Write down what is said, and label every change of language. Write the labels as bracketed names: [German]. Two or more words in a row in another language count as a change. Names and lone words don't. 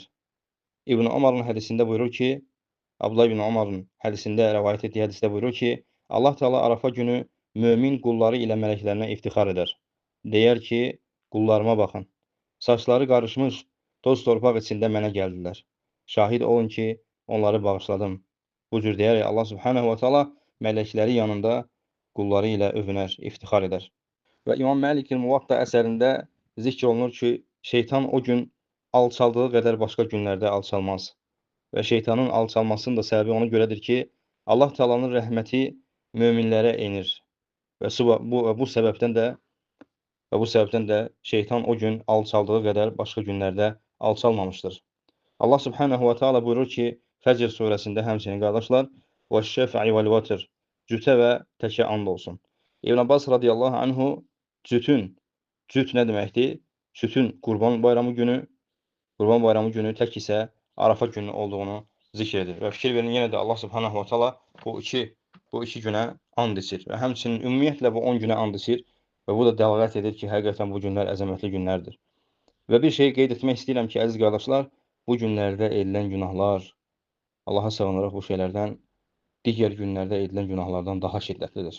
[Azerbaijani] İbn Ömər'in hədisində buyurur ki, Abdullah ibn Ömər'in hədisində, rəvayət etdiyi hədisdə buyurur ki, [Arabic] الله تعالى [Azerbaijani] Arafa günü mömin qulları ilə mələklərinə iftixar edər. Deyər ki, qullarıma baxın, saçları qarışmış, toz torpaq içində mənə gəldilər. Şahid olun ki, onları bağışladım. Bu cür deyərək [Arabic] الله سبحانه وتعالى [Azerbaijani] mələkləri yanında qulları ilə övünər, iftixar edər. Və İmam Məlikin Muvatta əsərində zikr olunur ki, şeytan o gün alçaldığı qədər başqa günlərdə alçalmaz. Və şeytanın alçalmasının da səbəbi ona görədir ki, [Arabic] الله تعالى [Azerbaijani] rəhməti möminlərə enir. Və bu səbəbdən də şeytan o gün alçaldığı qədər başqa günlərdə alçalmamışdır. [Arabic] الله سبحانه وتعالى [Azerbaijani] buyurur ki, Fəcr surəsində həmçinin qardaşlar, [Arabic] وَالشَّفْعِ وَالْوَتْرِ [Azerbaijani] cütə və təkə and olsun. İbn Abbas [Arabic] رضي الله عنه [Azerbaijani] cüt nə deməkdir? Cütün Qurban bayramı günü tək isə Arafa günü olduğunu zikr edir. Və fikir verin, yenə də [Arabic] الله سبحانه وتعالى [Azerbaijani] bu iki günə and içir. Və həmçinin ümumiyyətlə bu 10 günə and içir. Və bu da dəlalət edir ki, həqiqətən bu günlər əzəmətli günlərdir. Və bir şey qeyd etmək istəyirəm ki, əziz qardaşlar, bu günlərdə edilən günahlar, Allaha sığınırıq bu şeylərdən, digər günlərdə edilən günahlardan daha şiddətlidir.